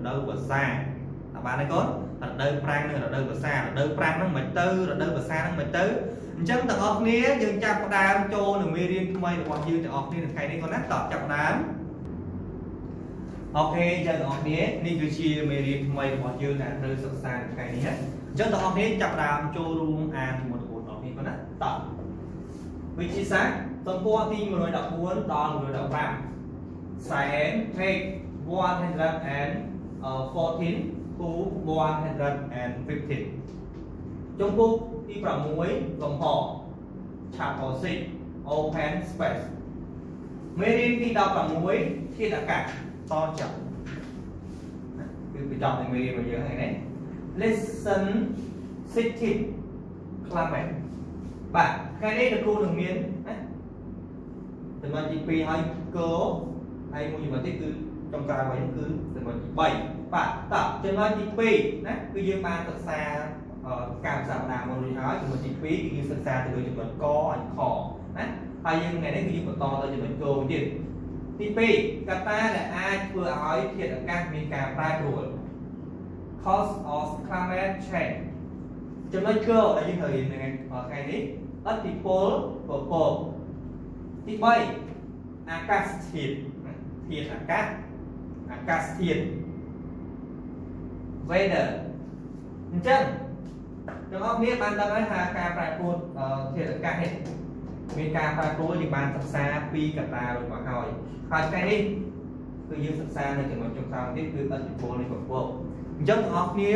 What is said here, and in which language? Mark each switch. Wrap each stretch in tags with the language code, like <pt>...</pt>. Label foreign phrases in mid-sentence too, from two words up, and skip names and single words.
<km>ដូវវស្សាតើបានទេគាត់រដូវប្រាំងនិងរដូវវស្សារដូវប្រាំងហ្នឹងមិនទៅរដូវវស្សាហ្នឹងមិនទៅអញ្ចឹងទាំងអស់គ្នាយើងចាប់ផ្ដើមចូលនៅមេរៀនថ្មីរបស់យើងទាំងអស់គ្នានៅថ្ងៃនេះគាត់ណាតោះចាប់ផ្ដើមអូខេអញ្ចឹងទាំងអស់គ្នានេះគឺជាមេរៀនថ្មីរបស់យើងដែលត្រូវសិក្សានៅថ្ងៃនេះណាអញ្ចឹងទាំងអស់គ្នាចាប់ផ្ដើមចូលរួមអានជាមួយបងប្អូនទាំងអស់គ្នាគាត់ណាតោះវិទ្យាសាស្ត្រទំព័រទី114ដល់115</km> <en>Science page</en> <km>114 to 115 ចំពោះទី6លំហ</km> <en>chapter 6 open space</en> <km>មេរៀនទី16ធាតុអាកាសតចប់គឺបញ្ចប់នៃមេរៀនរបស់យើងហើយណា</km> <en>lesson 16 climate</en> <km>បាទថ្ងៃនេះ លោកគ្រូនឹងមានណាចំណុចទី2ហើយកើហើយមួយចំណុចទៀតគឺចុងក្រោយវិញគឺចំណុចទី3បាទតោះចំណុចទី2 ណាគឺយើងបានសិក្សាការផ្សារដាមករួចហើយចំណុចទី2គឺយើងសិក្សាទៅលើចំណុចកហើយខណាហើយយើងថ្ងៃនេះគឺយើងបន្តទៅចំណុចកទៀតទី2កត្តាដែលអាចធ្វើឲ្យធាតុអាកាសមានការប្រែប្រួល</km> <en>cause of climate change</en> <km>ចំណុចកដែលយើងត្រូវរៀនថ្ងៃនេះឥទ្ធិពលពពកទី3អាកាសធាតុធាតុអាកាសធាតុ weather អញ្ចឹងទាំងអស់គ្នាបានដឹងហើយថាការប្រែប្រួលធាតុអាកាសនេះមានការប្រែប្រួលយើងបានសិក្សាពីកត្តារួចមកហើយថ្ងៃនេះគឺយើងសិក្សានៅចំណុចចុងក្រោយទៀតគឺឥទ្ធិពលនៃពពកអញ្ចឹងទាំងអស់គ្នា</km>